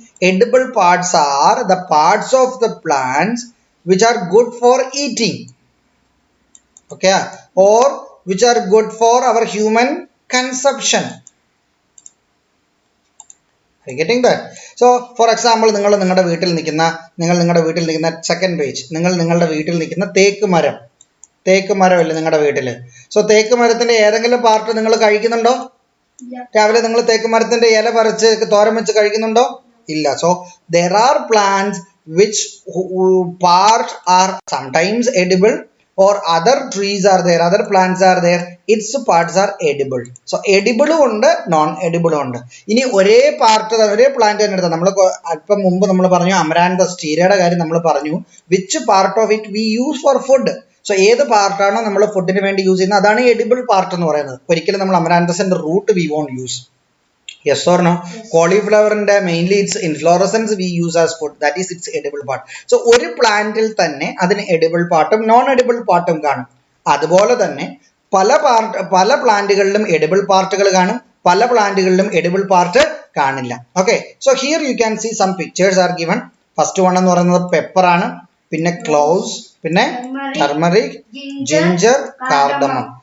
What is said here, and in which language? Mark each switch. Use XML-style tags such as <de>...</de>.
<en>Edible parts are the parts of the plants which are good for eating, okay, or which are good for our human consumption. Are you getting that? So for example,</en> <ml>നിങ്ങൾ നിങ്ങളുടെ വീട്ടിൽ നിൽക്കുന്ന second page, നിങ്ങളുടെ വീട്ടിൽ നിൽക്കുന്ന തേക്ക് മരമല്ലേ നിങ്ങളുടെ വീട്ടിൽ? സോ തേക്ക് മരത്തിന്റെ ഏതെങ്കിലും പാർട്ട് നിങ്ങൾ കഴിക്കുന്നുണ്ടോ? രാവിലെ നിങ്ങൾ തേക്ക് മരത്തിന്റെ ഇല പറിച്ച് തോരൻ വെച്ച് കഴിക്കുന്നുണ്ടോ? ഇല്ല.</ml> <en>So there are plants which part are sometimes edible, or other trees are there, other plants are there, its parts are edible.</en> <ml>So edible ഉണ്ട് നോൺ edible ഉണ്ട്. ഇനി ഒരേ പാർട്ട് ഒരേ പ്ലാന്റ് തന്നെ എടുത്താൽ നമ്മൾ അല്പം മുമ്പ് നമ്മൾ പറഞ്ഞു അമരാന്തസ് ചീരയുടെ കാര്യം നമ്മൾ പറഞ്ഞു</ml> <en>Which part of it we use for food.</en> <ml>So ഏത് പാർട്ടാണോ നമ്മൾ ഫുഡിന് വേണ്ടി യൂസ് ചെയ്യുന്നത് അതാണ് എഡിബിൾ പാർട്ട് എന്ന് പറയുന്നത്. ഒരിക്കലും നമ്മൾ അമരാന്തസിന്റെ root</ml> <en>We won't use. Yes or no? Yes. Cauliflower mainly its inflorescence we use as food, that is its edible part.</en> <ml>So ഒരു പ്ലാന്റിൽ തന്നെ അതിന് എഡിബിൾ പാർട്ടും നോൺ എഡിബിൾ പാർട്ടും കാണും. അതുപോലെ തന്നെ പല പ്ലാന്റുകളിലും എഡിബിൾ പാർട്ടുകൾ കാണും, പല പ്ലാന്റുകളിലും എഡിബിൾ പാർട്ട് കാണില്ല.</ml> <en>Okay, so here you can see some pictures are given. First one</en> <ml>എന്ന് പറയുന്നത് പെപ്പർ ആണ്, പിന്നെ</ml> <en>Cloves, പിന്നെ turmeric, ginger, cardamom.</en>